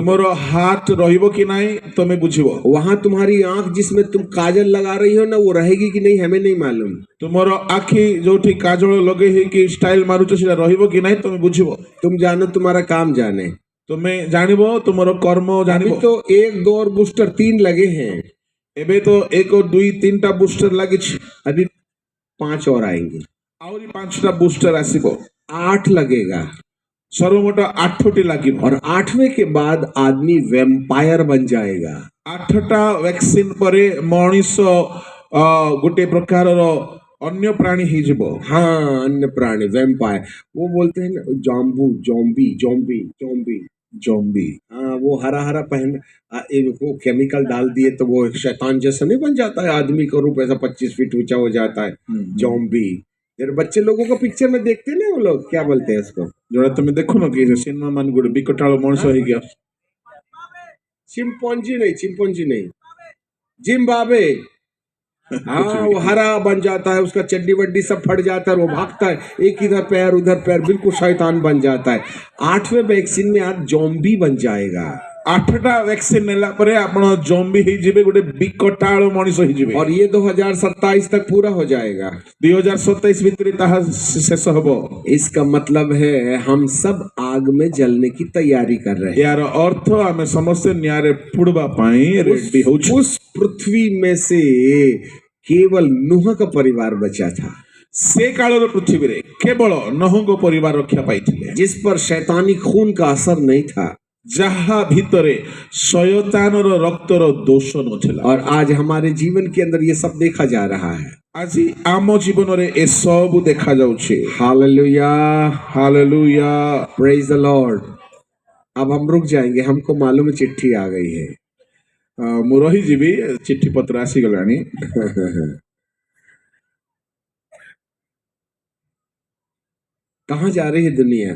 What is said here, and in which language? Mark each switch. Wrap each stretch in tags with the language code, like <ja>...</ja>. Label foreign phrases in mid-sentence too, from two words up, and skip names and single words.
<or>ତୁମର ହାର୍ଟ ରହିବ କି ନାହିଁ ତମେ ବୁଝିବ।</or> <hi>वहां तुम्हारी आंख जिसमें तुम काजल लगा रही हो ना वो रहेगी कि नहीं हमें नहीं मालूम।</hi> <or>ତୁମର ଆଖି ଯୋଉଠି କାଜଳ ଲଗେଇ ହେଇକି ଷ୍ଟାଇଲ ମାରୁଛ ସେଟା ରହିବ କି ନାହିଁ ତମେ ବୁଝିବ।</or> <hi>तुम जानो तुम्हारा काम जाने।</hi> <or>ତୁମେ ଜାଣିବ ତୁମର କର୍ମ</or> <hi>अभी</hi> <or>ଜାଣିବ।</or> <hi>तो 1, 2 और बूस्टर 3 लगे हैं।</hi> <or>ଏବେ ତ 1, 2, 3ଟା ବୁଷ୍ଟର ଲାଗିଛି।</or> <hi>अभी 5 और आएंगे।</hi> <or>ଆହୁରି 5ଟା ବୁଷ୍ଟର ଆସିବ।</or> <hi>8 लगेगा।</hi> <or>ସର୍ବମୋଟ 8ଟି ଲାଗିବ।</or> <hi>और 8वें के बाद आदमी वैम्पायर बन जाएगा।</hi> <or>8ଟା ଭ୍ୟାକ୍ସିନ ପରେ ମଣିଷ ଗୋଟେ ପ୍ରକାରର ଅନ୍ୟ ପ୍ରାଣୀ ହେଇଯିବ।</or> <hi>हाँ अन्य प्राणी वैम्पायर। वो बोलते हैं ना जॉम्बू जॉम्बी जॉम्बी जॉम्बी</hi> <or>ଜମ୍ବି।</or> <hi>हाँ वो हरा हरा पहन वो केमिकल डाल दिए तो वो एक शैतान जैसा नहीं बन जाता है। आदमी का रूप ऐसा 25 फीट ऊंचा हो जाता है। जॉम्बी। यार बच्चे लोगों को पिक्चर में देखते ना वो लोग क्या बोलते हैं उसको</hi> <or>ଯୋଉଟା ତମେ ଦେଖୁନ କି ସିନେମା ମାନ ଗୋଟେ ବିକଟାଳ ମଣିଷ ହେଇକି ଆସୁଛି।</or> <hi>चिंपॉन्जी नहीं जिम्बाब्वे। हाँ वो हरा बन जाता है उसका चड्डी वड्डी सब फट जाता है वो भागता है एक इधर पैर उधर पैर बिल्कुल शैतान बन जाता है। 8वें वैक्सीन में आज जॉम्बी बन जाएगा।</hi> <or>8ଟା ଭ୍ୟାକ୍ସିନ ନେଲା ପରେ ଆପଣ ଜମ୍ବି ହେଇଯିବେ ଗୋଟେ ବିକଟାଳ ମଣିଷ ହେଇଯିବେ।</or> <hi>और ये 2027 तक पूरा हो जाएगा।</hi> <or>2027 ଭିତରେ ତାହା ଶେଷ ହବ।</or> <hi>इसका मतलब है हम सब आग में जलने की तैयारी कर रहे हैं।</hi> <or>यार अर्थ ଆମେ ସମସ୍ତେ ନ୍ୟାୟରେ ପୁଡବା ପାଇଁ ରେଡି ହଉଛୁ।</or> <hi>उस पृथ्वी में से केवल नूह का परिवार बचा था</hi> <or>ସେ କାଳର ପୃଥିବୀରେ କେବଳ ନହଙ୍କ ପରିବାର ରକ୍ଷା ପାଇଥିଲେ।</or> <hi>जिस पर शैतानी खून का असर नहीं था।</hi> <or>ଯାହା ଭିତରେ ଶୟତାନର ରକ୍ତର ଦୋଷ ନଥିଲା।</or> <hi>और आज हमारे जीवन के अंदर ये सब देखा जा रहा है।</hi> <or>ଆଜି ଆମ ଜୀବନରେ ଏସବୁ ଦେଖାଯାଉଛି।</or> <hi>हालेलुया।</hi> <or>ହାଲେଲୁୟା।</or> <en>Praise the Lord.</en> <hi>अब हम रुक जाएंगे हमको मालूम है चिट्ठी आ गई है।</hi> <or>ମୁଁ ରହିଯିବି ଚିଠି ପତ୍ର ଆସିଗଲାଣି।</or> <hi>कहाँ जा रही है दुनिया?</hi>